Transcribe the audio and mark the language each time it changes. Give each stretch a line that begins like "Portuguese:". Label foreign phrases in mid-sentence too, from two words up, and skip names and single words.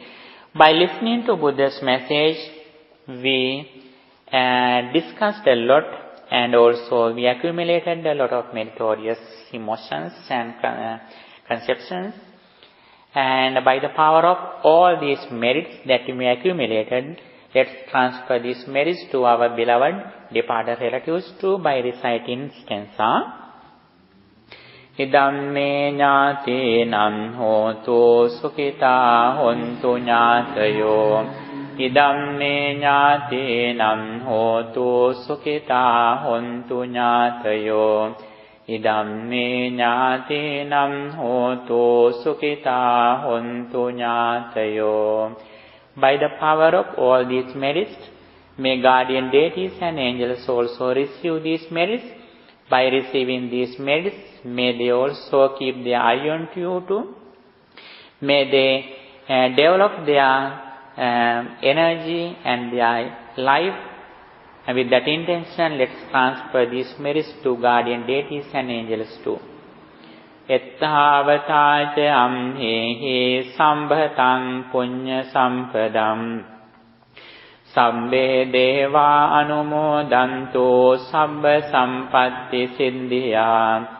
English: By listening to Buddha's message, we discussed a lot and also we accumulated a lot of meritorious emotions and conceptions. And by the power of all these merits that we accumulated, let's transfer these merits to our beloved departed relatives too by reciting stanza.
Pali: Idam me ñātīnam hotu sukhitā hontu ñātayo. Idam me ñātīnam hotu sukhitā hontu ñātayo. Idam me ñātīnam hotu sukhitā hontu ñātayo.
English: By the power of all these merits, may guardian deities and angels also receive these merits. By receiving these merits, may they also keep their eye on you too. May they develop their energy and their life. And with that intention, let's transfer these merits to guardian deities and angels too.
Pali: Etthavataca amhehi sambhatam punya sampadam. Sabbe deva anumodanto sabba sampatti siddhya.